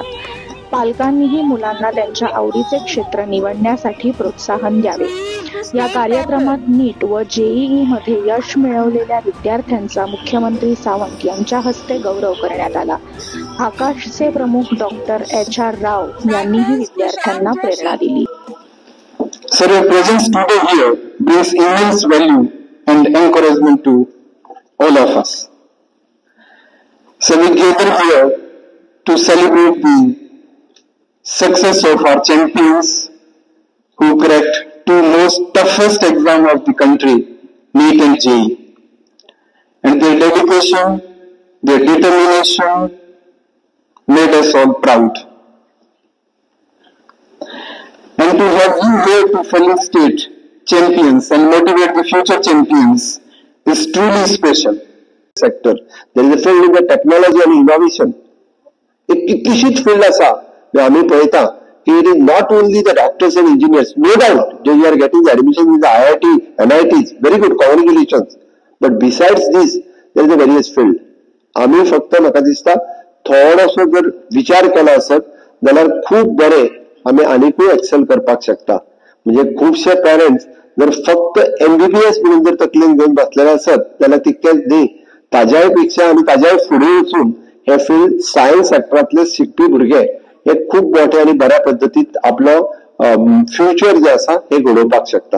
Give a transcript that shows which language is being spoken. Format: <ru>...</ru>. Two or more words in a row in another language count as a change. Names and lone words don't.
<mr>पालकांनीही मुलांना त्यांच्या आवडीचे क्षेत्र निवडण्यासाठी प्रोत्साहन द्यावे. या कार्यक्रमात नीट व JEE मध्ये यश मिळवलेल्या विद्यार्थ्यांचा मुख्यमंत्री सावंत यांच्या हस्ते गौरव करण्यात आला. आकाशचे प्रमुख डॉक्टर HR राव यांनीही विद्यार्थ्यांना प्रेरणा दिली.</mr> <en>Sir, your presence today here brings immense value and encouragement to all of us. So we gather here to celebrate the success of our champions who cracked two most toughest exams of the country, NEET and JEE. And their dedication, their determination made us all proud. And to have you here to felicitate champions and motivate the future champions is truly special. Sector. There is a field in the technology and innovation.</en> <kok>एक कितलीशीच फील्ड आसा जे आमी पळयता की</kok> <en>it is not only the doctors and engineers, no doubt जे you are getting admission in the IIT, NITs, very good, congratulations. but besides this there is a various field.</en> <kok>आमी फक्त म्हाका दिसता थोडोसो जर विचार केलो आसत जाल्यार खूब बरें आमी आनीकूय एक्सेल करपाक शकता. म्हणजे खुबशे पेरेंट्स जर फक्त MBBS म्हणून जर तकलेन घेवन बसलेले आसत जाल्यार तितकेंच न्ही, ताज्याय पेक्षा आनी ताज्याय फुडें वचून हे</kok> <en>field science</en> <kok>सेक्टरांतले शिकपी भुरगे हे खूब मोठे आनी बऱ्या पद्दतीत आपलो फ्युचर जे आसा हे घडोवपाक शकता.</kok>